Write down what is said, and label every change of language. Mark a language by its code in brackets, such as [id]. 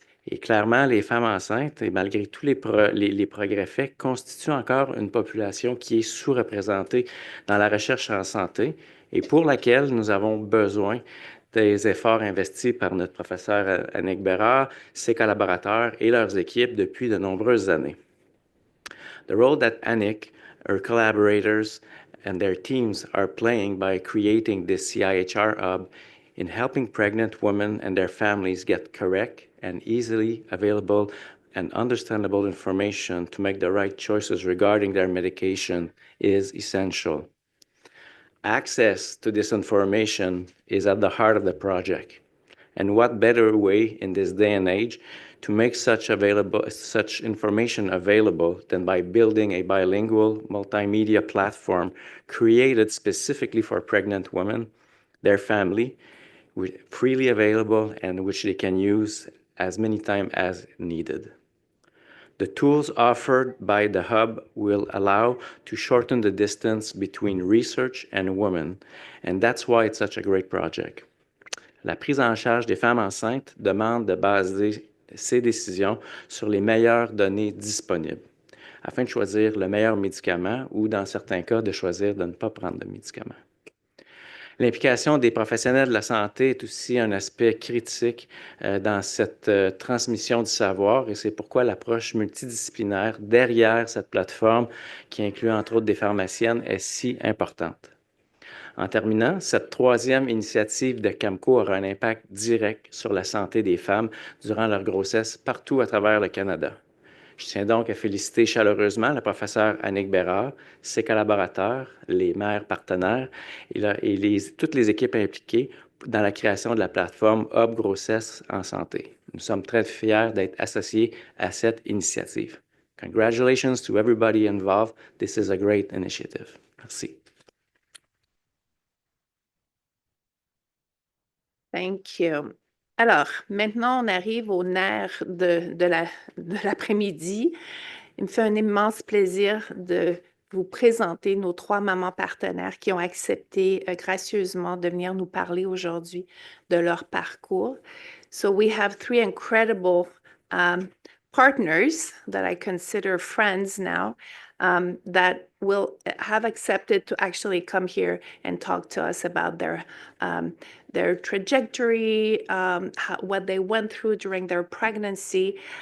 [fr] Et clairement, les femmes enceintes, et malgré tous les progrès faits, constituent encore une population qui est sous-représentée dans la recherche en santé et pour laquelle nous avons besoin des efforts investis par notre professeur Annick Bérard, ses collaborateurs et leurs équipes depuis de nombreuses années. [en] The role that Annick, her collaborators, and their teams are playing by creating this CIHR hub in helping pregnant women and their families get correct and easily available and understandable information to make the right choices regarding their medication is essential. Access to this information is at the heart of the project. And what better way in this day and age to make such information available than by building a bilingual multimedia platform created specifically for pregnant women, their family, freely available and which they can use as many times as needed. The tools offered by the hub will allow to shorten the distance between research and women, and that's why it's such a great project. [fr] La prise en charge des femmes enceintes demande de baser ses décisions sur les meilleures données disponibles, afin de choisir le meilleur médicament ou, dans certains cas, de choisir de ne pas prendre de médicament. L'implication des professionnels de la santé est aussi un aspect critique dans cette transmission du savoir et c'est pourquoi l'approche multidisciplinaire derrière cette plateforme, qui inclut entre autres des pharmaciennes, est si importante. En terminant, cette troisième initiative de CAMCO aura un impact direct sur la santé des femmes durant leur grossesse partout à travers le Canada. Je tiens donc à féliciter chaleureusement la professeure Annick Bérard, ses collaborateurs, les mères partenaires et toutes les équipes impliquées dans la création de la plateforme Hub Grossesse en santé. Nous sommes très fiers d'être associés à cette initiative. [en] Congratulations to everybody involved. This is a great initiative. [fr] Merci. [en] Thank you. [fr] Alors, maintenant, on arrive au nerf de l'après-midi. Il me fait un immense plaisir de vous présenter nos 3 mamans partenaires qui ont accepté gracieusement de venir nous parler aujourd'hui de leur parcours. [en] So we have 3 incredible partners that I consider friends now that will have accepted to actually come here and talk to us about their trajectory, what they went through during their pregnancy.